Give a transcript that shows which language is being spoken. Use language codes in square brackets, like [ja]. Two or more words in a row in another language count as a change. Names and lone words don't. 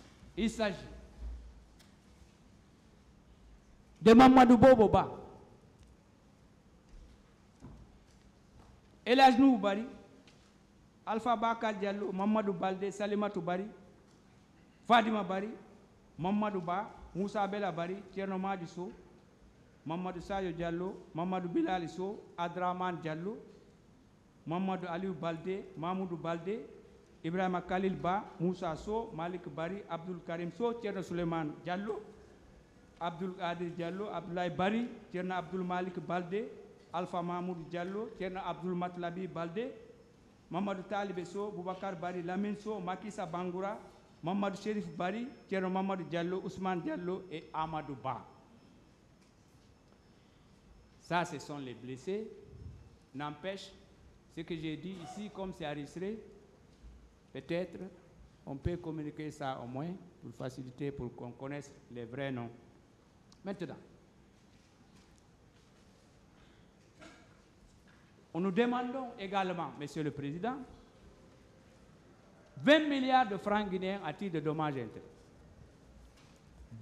[fr] Il s'agit de Mamadou Bobo Ba, Elhadj Nuhu Bari, Alpha Bakar Diallo, Mamadou Baldé, Salimatou Bari, Fadima Bari, Mamadou Ba, Moussa Bella Bari, Thierno Madi Sow, Mamadou Sayo Diallo, Mamadou Bilali Sow, Adraman Diallo, Mamadou Aliou Baldé, Mamoudou Baldé, Ibrahima Khalil Ba, Moussa Sow, Malik Bari, Abdul Karim Sow, Thierno Suleiman Diallo, Abdul Qadir Diallo, Abdoulaye Bari, Thierno Abdul Malik Baldé, Alpha Mahmoud Diallo, Thierno Abdul Matlabi Baldé, Mamadou Talibé Sow, Boubacar Bari, Lamine Sow, Makissa Bangoura, Mamadou Chérif Bari, Thierno Mamadou Diallo, Ousmane Diallo et Amadou Ba. Ça, ce sont les blessés. N'empêche, ce que j'ai dit ici, comme c'est enregistré, peut-être on peut communiquer ça au moins pour faciliter, pour qu'on connaisse les vrais noms. Maintenant, nous demandons également, Monsieur le Président, 20 milliards de francs guinéens à titre de dommages et intérêts.